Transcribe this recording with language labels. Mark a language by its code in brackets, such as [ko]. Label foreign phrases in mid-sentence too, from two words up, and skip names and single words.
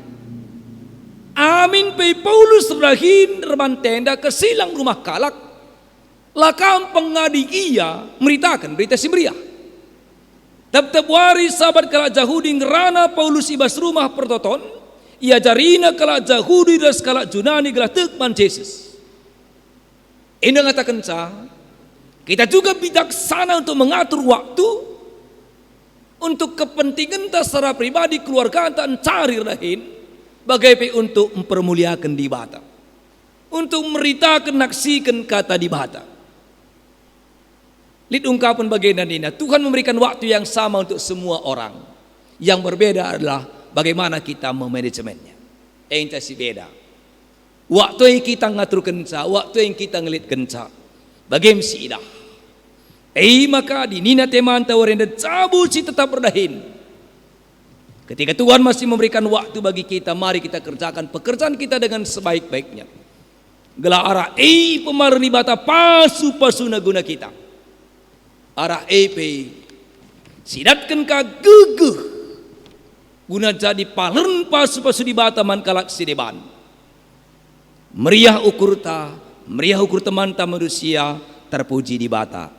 [btx] Amin pe Paulus rahin reman tenda ke silang rumah kalak. Lakam pengadi ia meritakan berita si meriah. Tap-tap wari sahabat kalak Yahudi ngerana Paulus ibas rumah pertoton. Ia jarina kalak Yahudi dan kalak Junani kalak tekman Yesus. [id] Ini ngatakan kita juga bijaksana untuk mengatur waktu untuk kepentingan kita secara pribadi, keluarga kita [btx] cari rahin [id] bagaimana untuk mempermuliakan [btx] di bata, [id] untuk [btx] meritakan naksikan kata di bata. [id] Lihat ungkapan bagian ini, Tuhan memberikan waktu yang sama untuk semua orang. Yang berbeda adalah bagaimana kita memanajemennya. [btx] Ente si beda. [id] Waktu yang kita ngatur kenca, waktu yang kita ngelit kenca. [btx] Bagaimana si idah. Maka di nina teman tawarin dan cabut si tetap berdahin. [id] Ketika Tuhan masih memberikan waktu bagi kita, mari kita kerjakan pekerjaan kita dengan sebaik-baiknya. [btx] Gelar arah pemarni bata pasu-pasu naguna kita. Arah sidatkan ka geguh guna jadi palen pasu-pasu di bata man kalak sideban. Meriah ukur teman ta manusia terpuji di bata.